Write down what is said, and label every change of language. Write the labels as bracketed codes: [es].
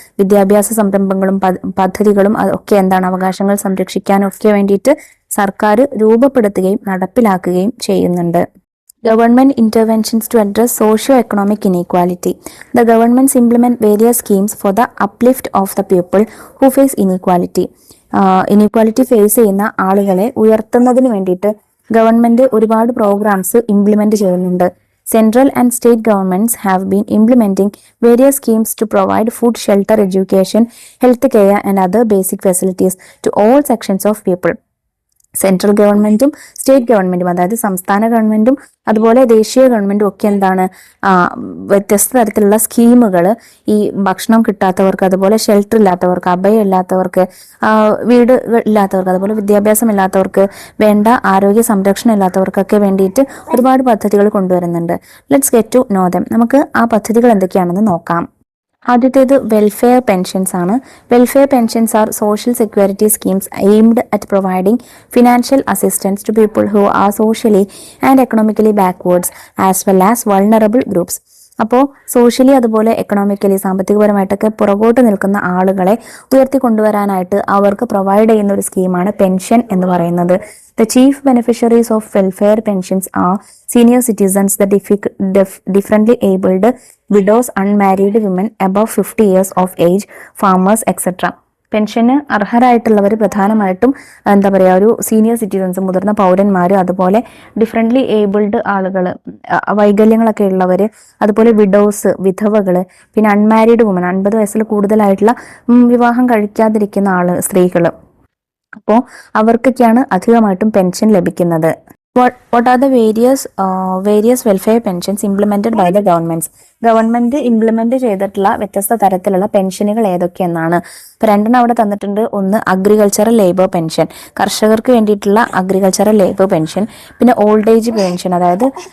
[ml] വിദ്യാഭ്യാസ സംരംഭങ്ങളും പദ്ധതികളും ഒക്കെ അവകാശങ്ങൾ സംരക്ഷിക്കാനും ഒക്കെ വേണ്ടിയിട്ട് സർക്കാർ രൂപപ്പെടുത്തുകയും നടപ്പിലാക്കുകയും ചെയ്യുന്നുണ്ട്. [en] Government interventions to address socio-economic inequality. The governments implement various schemes for the uplift of the people who face inequality. [ml] Inequality face ചെയ്യുന്ന ആളുകളെ ഉയർത്തുന്നതിന് വേണ്ടിയിട്ട് ഗവൺമെന്റ് ഒരുപാട് പ്രോഗ്രാംസ് ഇംപ്ലിമെന്റ് ചെയ്യുന്നുണ്ട്. [en] Central and state governments have been implementing various schemes to provide food, shelter, education, health care and other basic facilities to all sections of people. [ml] Central ഗവൺമെന്റും state ഗവൺമെന്റും, അതായത് സംസ്ഥാന ഗവൺമെന്റും അതുപോലെ ദേശീയ ഗവൺമെന്റും ഒക്കെ വ്യത്യസ്ത തരത്തിലുള്ള സ്കീമുകൾ ഈ ഭക്ഷണം കിട്ടാത്തവർക്ക്, അതുപോലെ ഷെൽട്ടർ ഇല്ലാത്തവർക്ക്, അഭയം ഇല്ലാത്തവർക്ക്, വീട് ഇല്ലാത്തവർക്ക്, അതുപോലെ വിദ്യാഭ്യാസം ഇല്ലാത്തവർക്ക്, വേണ്ട ആരോഗ്യ സംരക്ഷണം ഇല്ലാത്തവർക്കൊക്കെ വേണ്ടിയിട്ട് ഒരുപാട് പദ്ധതികൾ കൊണ്ടുവരുന്നുണ്ട്. [en] Let's get to know them. [ml] നമുക്ക് ആ പദ്ധതികൾ എന്തൊക്കെയാണെന്ന് നോക്കാം. ആദ്യത്തേത് വെൽഫെയർ പെൻഷൻസ് ആണ്. [en] Welfare pensions are social security schemes aimed at providing financial assistance to people who are socially and economically backwards as well as vulnerable groups. [ml] അപ്പോൾ socially അതുപോലെ economically സാമ്പത്തികപരമായിട്ടൊക്കെ പുറകോട്ട് നിൽക്കുന്ന ആളുകളെ ഉയർത്തിക്കൊണ്ടുവരാനായിട്ട് അവർക്ക് പ്രൊവൈഡ് ചെയ്യുന്ന ഒരു സ്കീമാണ് പെൻഷൻ എന്ന് പറയുന്നത്. [en] The chief beneficiaries of welfare pensions are senior citizens, the differently abled, widows, unmarried women above 50 years of age, farmers, etc. [ml] Pension അർഹരായിട്ടുള്ളവർ പ്രധാനമായിട്ടും ഒരു സീനിയർ സിറ്റിസൺസ്, മുതിർന്ന പൗരന്മാർ, അതുപോലെ ഡിഫറെൻ്റ്ലി ഏബിൾഡ് ആളുകൾ, വൈകല്യങ്ങളൊക്കെ ഉള്ളവർ, അതുപോലെ വിഡോസ്, വിധവകൾ, പിന്നെ അൺമാരീഡ് വുമൻ, 50 വയസ്സിൽ കൂടുതലായിട്ടുള്ള വിവാഹം കഴിക്കാതിരിക്കുന്ന സ്ത്രീകൾ. അപ്പോൾ അവർക്കൊക്കെയാണ് അധികമായിട്ടും പെൻഷൻ ലഭിക്കുന്നത്. [en] What are the various welfare pensions implemented by the governments? [ml] Government implement ചെയ്തിട്ടുള്ള വ്യത്യസ്ത തരത്തിലുള്ള പെൻഷനുകൾ ഏതൊക്കെയെന്നാണ്. ഇപ്പൊ 2 അവിടെ തന്നിട്ടുണ്ട്. ഒന്ന് അഗ്രികൾച്ചറൽ ലേബർ പെൻഷൻ, കർഷകർക്ക് വേണ്ടിയിട്ടുള്ള അഗ്രികൾച്ചറൽ ലേബർ പെൻഷൻ. പിന്നെ ഓൾഡ് ഏജ് പെൻഷൻ, അതായത്